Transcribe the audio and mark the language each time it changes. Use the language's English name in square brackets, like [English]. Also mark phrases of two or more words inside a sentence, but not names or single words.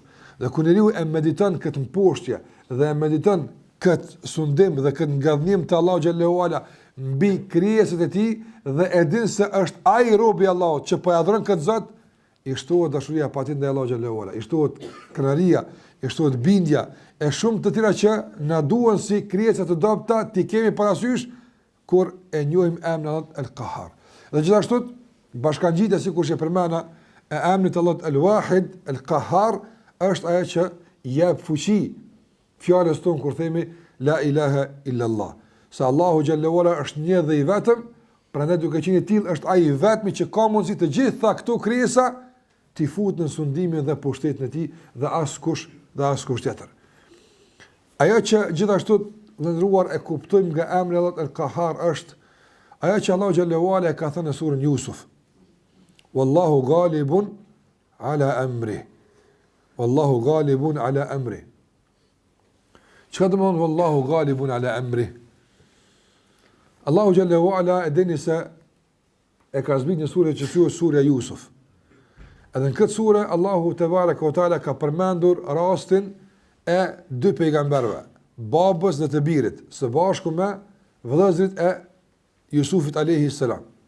[Albanian] Dhe kur njeriu e mediton këtë mposhtje dhe e mediton këtë sundim dhe këtë ngadhnim të Allahut [Arabic] جل وعلا [Albanian] mbi krijesat e tij dhe e din se është ai robi i Allahut që po i adhuron këtë Zot, i shtohet dashuria patjetër ndaj Allahut [Arabic] جل وعلا, [Albanian] i shtohet kënaqësia, i shtohet bindja e shumë të tjera që na duan si krijesa të dobta ti kemi parasysh kur e njohim emrin Allahut El Qahar. Dhe gjithashtu bashkangjitja sikur që përmenda e emrit Allahut El Wahid El Qahar është ajo që jep fuqi fjalës tonë kur themi [Arabic] لا إله إلا الله. [Albanian] Sa Allahu [Arabic] جل وعلا [Albanian] është një dhe i vetëm, prandaj duke qenë i tillë është ai i vetmi që ka mundësi të gjitha këto krijesa t'i futë në sundimin dhe pushtetin e tij dhe askush tjetër. Ajo që gjithashtu vëndruar e kuptojmë nga emri Allahut El Qahar është ajo që Allahu [Arabic] جل وعلا [Albanian] ka thënë në surën Yusuf. [Arabic] والله غالب على أمره. والله غالب على أمره. [Albanian] Çka do të thonë [Arabic] والله غالب على أمره? [Albanian] Allahu [Arabic] جل وعلا [Albanian] e dini se e ka zbritur një sure që quhet Surja Yusuf. Edhe në këtë sure Allahu [Arabic] تبارك وتعالى [Albanian] ka përmendur rastin e dy pejgamberëve, babës dhe të birit, së bashku me vëllezërit e Jusufit [Arabic] عليه السلام.